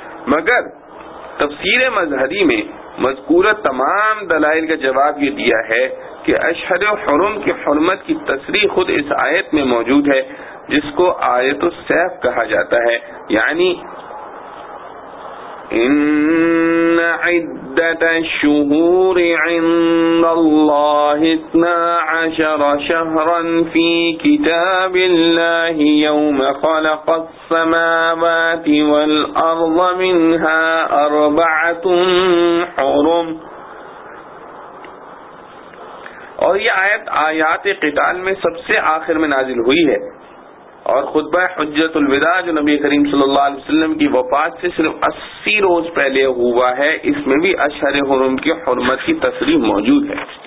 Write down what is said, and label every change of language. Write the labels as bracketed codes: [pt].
[ur] مگر تفسیر مظہری میں مذکورہ تمام دلائل کا جواب یہ دیا ہے کہ اشہر حرم کی حرمت کی تصریح خود اس آیت میں موجود ہے جس کو آیت السیف کہا جاتا ہے، یعنی [ar] ان عدة الشهور عند الله 12 شهرا في كتاب الله يوم خلق السماوات والارض منها اربعة حرم. [ur] اور یہ آیت آیات قتال میں سب سے آخر میں نازل ہوئی ہے، اور خطبہ حجت الوداع جو نبی کریم صلی اللہ علیہ وسلم کی وفات سے صرف 80 روز پہلے ہوا ہے اس میں بھی اشہر حرم کی حرمت کی تصریح موجود ہے.